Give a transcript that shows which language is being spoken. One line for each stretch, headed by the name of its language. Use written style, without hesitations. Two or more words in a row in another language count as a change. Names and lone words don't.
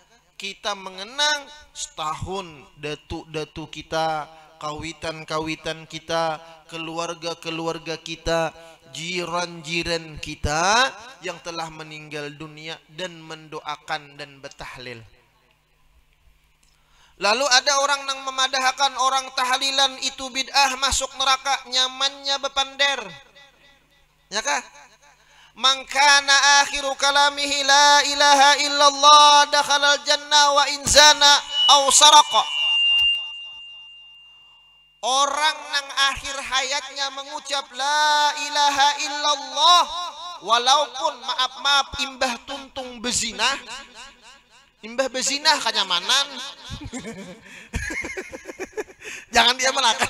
Indonesian: Kita mengenang setahun datu-datu kita, kawitan-kawitan kita, keluarga-keluarga kita, jiran-jiran kita yang telah meninggal dunia dan mendoakan dan bertahlil.
Banjar: Lalu ada orang yang memadahkan orang tahlilan itu bid'ah masuk neraka, nyamannya bepander. Ya kah?
Arabic: من كان آخر كلامه لا إله إلا الله دخل الجنة وإن زنى أو سرق.
Banjar: Orang nang akhir hayatnya mengucap
Arabic: لا إله إلا الله
Banjar: walaupun maaf imbah tuntung bezinah. Imbah bezinah kenyamanan.
Indonesian: Jangan dia melakukan.